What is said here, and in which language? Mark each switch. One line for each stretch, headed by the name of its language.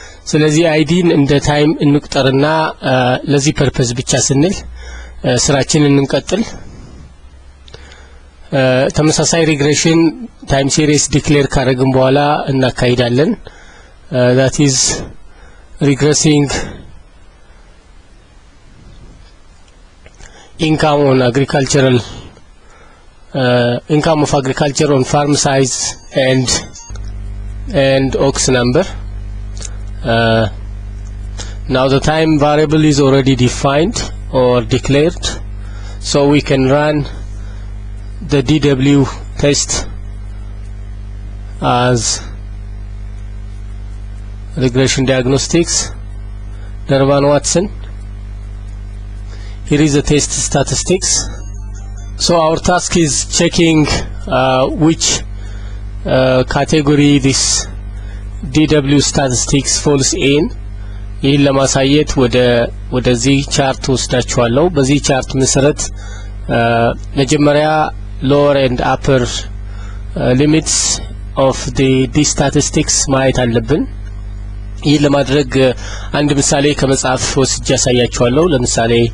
Amharic: ስለዚህ አይዲን እንደ ታይም እንቁጠርና ለዚህ ፐርፐዝ ብቻ ስንል ስራችንን እንቀጥል። ተመሳሳይ ሪግሬሽን ታይም ሲሪስ ዲክሌር ካደረግን በኋላ እናካሂዳለን።
English: that is regressing income on agricultural income of agriculture on farm size and ox number. Now the time variable is already defined or declared, so we can run the DW test as regression diagnostics Darvan Watson. Here is the test statistics. So our task is checking which category this DW statistics falls in.
Amharic: ይህን ለማሳየት ወደዚህ ቻርት ወስዳችኋለሁ። በዚህ ቻርት መሰረት መጀመሪያ
English: lower and upper limits of the statistics
Amharic: ማየት አለብን። ይህን ለማድረግ አንድ ምሳሌ ከመጽሐፍ ወስጄ ያሳያችኋለሁ። ለምሳሌ